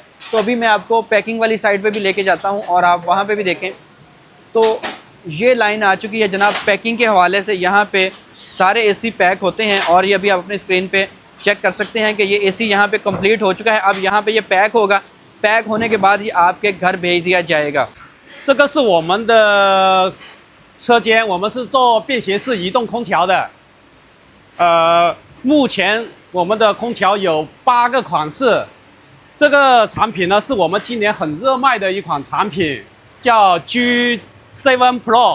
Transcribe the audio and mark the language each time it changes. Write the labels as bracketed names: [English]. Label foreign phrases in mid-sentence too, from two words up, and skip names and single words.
[Urdu] تو ابھی میں آپ کو پیکنگ والی سائیڈ پہ بھی لے کے جاتا ہوں اور آپ وہاں پہ بھی دیکھیں تو یہ لائن آ چکی ہے جناب. پیکنگ کے حوالے سے یہاں پہ سارے اے سی پیک ہوتے ہیں اور یہ ابھی آپ اپنی اسکرین پہ چیک کر سکتے ہیں کہ یہ اے سی یہاں پہ کمپلیٹ ہو چکا ہے. اب یہاں پہ یہ پیک ہوگا، پیک ہونے کے بعد یہ آپ کے گھر بھیج دیا جائے گا. [Chinese] 这个是我们的车间，我们是做便携式移动空调的。目前我们的空调有8个款式。这个产品呢，是我们今年很热卖的一款产品，叫 G7 Pro。